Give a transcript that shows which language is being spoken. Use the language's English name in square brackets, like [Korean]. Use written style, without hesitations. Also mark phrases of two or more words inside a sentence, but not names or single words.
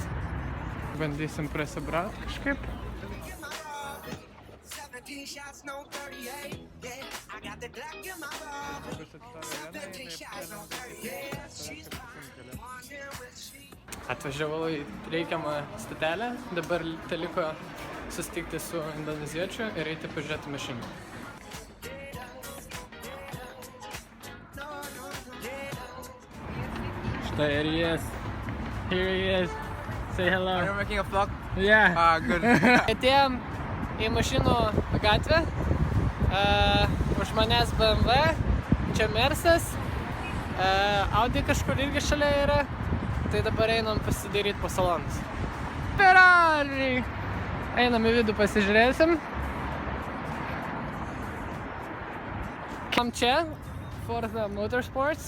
[Lithuanian] Bandysim prasibrauti kažkaip. Atvažiavau į reikiamą stotelę, dabar teliko susitikti su indoneziečiu ir eiti pažiūrėti mašiną. Štai ir jis. [English] Here he is. Say hello. Are you making a vlog? Yeah. Good. [Lithuanian] Atėjom į mašinų gatvę. Už manęs BMW, čia Mersas, Audi kažkur irgi šalia yra. Tai dabar einam pasidaryti po salonus. Ferrari! Einam į vidų pasižiūrėsim. Kam čia, Forza Motorsports.